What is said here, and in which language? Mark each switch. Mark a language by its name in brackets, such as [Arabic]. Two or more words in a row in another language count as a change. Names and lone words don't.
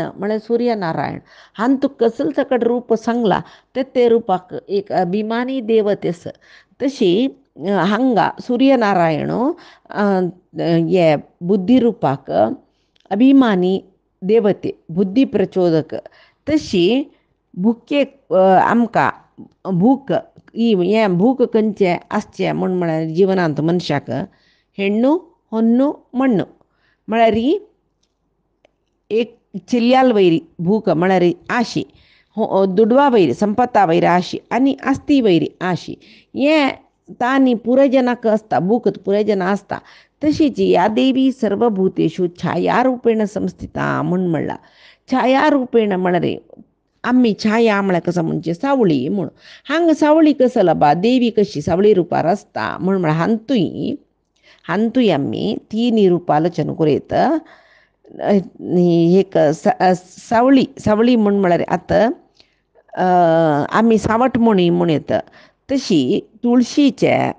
[Konkani] म्हळ्यार सूर्यनारायण हांन तू कसल सकड रूप सांगला ते रुपाक एक अभिमानी देवतेस तशी हांगा सूर्यनारायण ये बुद्धी रूपाक अभिमानी देवते बुद्धी प्रचोदक तशी भुकेक आमकां भूक हें भूक खंयचें आसचें म्हळ्यार जिवनांत मनशाक हेण्णू होन्नू मಣ್ಣू म्हळ्यार एक चिल्ल्याल वयरी भूक म्हळ्यार आशी दुडवा वयरी संपत्ता वयरी आशी आनी आस्ती वयरी आशी हें तांणी पुराय जनाक आसता भूक पुराय जना आसता तशीच [Sanskrit] या देवी सर्वभूतेषु छायारूपेण संस्थिता [Konkani] म्हण म्हणला छायारूपेण म्हळ्यार आम्ही छाया म्हळ्यार कसं म्हणजे सावळी म्हूण हांगा सावळी कसं लबा देवी कशी सावळी रुपार आसता म्हळ्यार हांतूय आमी 3 रूपालोचन करीत एक सावळी म्हळ्यार आतां आमी सावट म्हणीत तशी तुळशीचे